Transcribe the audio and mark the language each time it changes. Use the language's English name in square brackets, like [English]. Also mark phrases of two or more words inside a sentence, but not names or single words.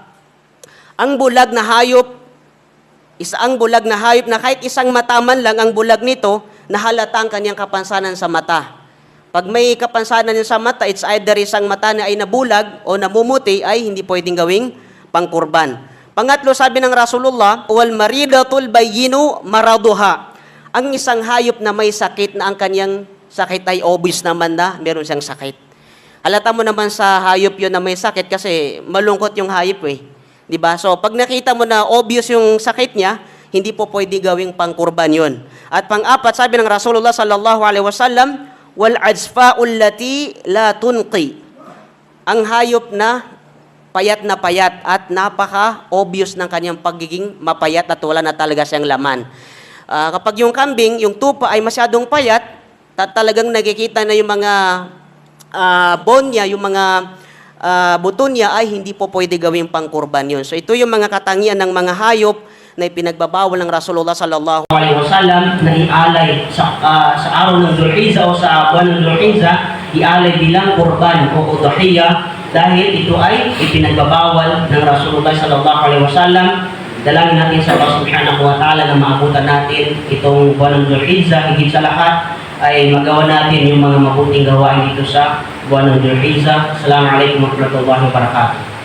[Filipino] Ang bulag na hayop, isang bulag na hayop na kahit isang mata man lang ang bulag nito, nahalata ang kanyang kapansanan sa mata. Pag may kapansanan niya sa mata, [English] it's either [Filipino] isang mata na ay nabulag o namumuti, ay hindi pwedeng gawing pangkurban. Pangatlo, sabi ng Rasulullah, [Arabic] والمريضة البين مرضها. [Filipino] Ang isang hayop na may sakit na ang kanyang sakit ay obvious naman na meron siyang sakit. Halata mo naman sa hayop yun na may sakit kasi malungkot yung hayop eh. Diba? So pag nakita mo na obvious yung sakit niya, hindi po pwede gawing pangkurban yun. At pang-4, sabi ng Rasulullah [Arabic] صلى الله عليه وسلم, والعجفاء التي لا تنقي. [Filipino] Ang hayop na payat at napaka-obvious ng kanyang pagiging mapayat at wala na talaga siyang laman. Kapag yung kambing, yung tupa ay masyadong payat, talagang nakikita na yung mga bone niya, yung mga buto niya ay hindi po pwede gawing pangkurban yun. So ito yung mga katangian ng mga hayop na ipinagbabawal ng Rasulullah [Arabic] صلى الله عليه وسلم [Filipino] na ialay sa araw ng Dhul-Hijjah o sa buwan ng Dhul-Hijjah, ialay bilang kurban o udhiyah dahil ito ay ipinagbabawal ng Rasulullah [Arabic] صلى الله عليه وسلم. [Filipino] Dalangin natin sa Allah [Arabic] سبحانه وتعالى [Filipino] na maabutan natin itong buwan ng Dhul-Hijjah. Higit sa lahat ay magawa natin yung mga mabuting gawain dito sa buwan ng Dhul-Hijjah. [Arabic] السلام عليكم ورحمة الله وبركاته.